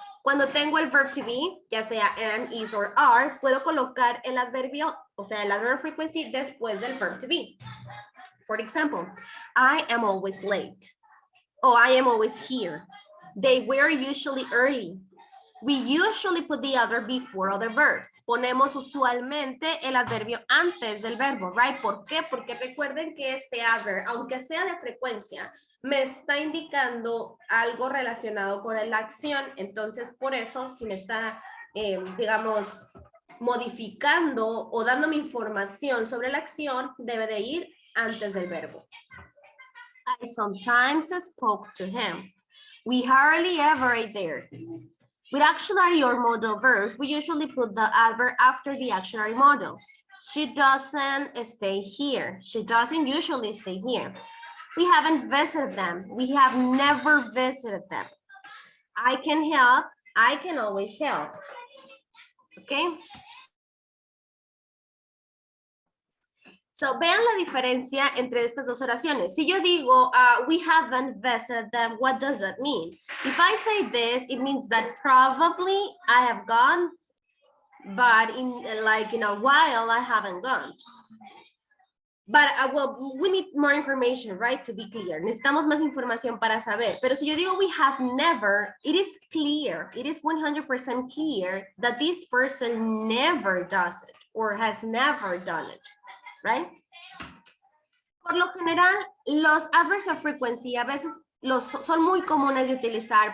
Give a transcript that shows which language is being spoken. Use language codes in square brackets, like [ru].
[es] Cuando tengo el verb to be, ya sea am, is, or are, puedo colocar el adverbio, o sea, el adverb frequency después del verb to be. [en] For example, I am always late. Oh, I am always here. They were usually early. We usually put the other before other verbs. [es] Ponemos usualmente el adverbio antes del verbo, right? ¿Por qué? Porque recuerden que este adverb, aunque sea de frecuencia, me está indicando algo relacionado con la acción. Entonces, por eso, si me está, digamos, modificando o dándome información sobre la acción, debe de ir antes del verbo. [en] I sometimes spoke to him. We hardly ever ate there. With auxiliary or modal verbs, we usually put the adverb after the auxiliary modal. She doesn't stay here. She doesn't usually stay here. We haven't visited them. We have never visited them. I can help. I can always help. Okay? [es] So, vean la diferencia entre estas dos oraciones. Si yo digo, [en] we haven't visited them, what does that mean? If I say this, it means that probably I have gone, but in a while, I haven't gone. But, well, we need more information, right, to be clear. [es] Necesitamos más información para saber. Pero si yo digo [en] we have never, it is clear, it is 100% clear that this person never does it or has never done it. Right? [es] Por lo general, los adverbs of frequency a veces son muy comunes de utilizar.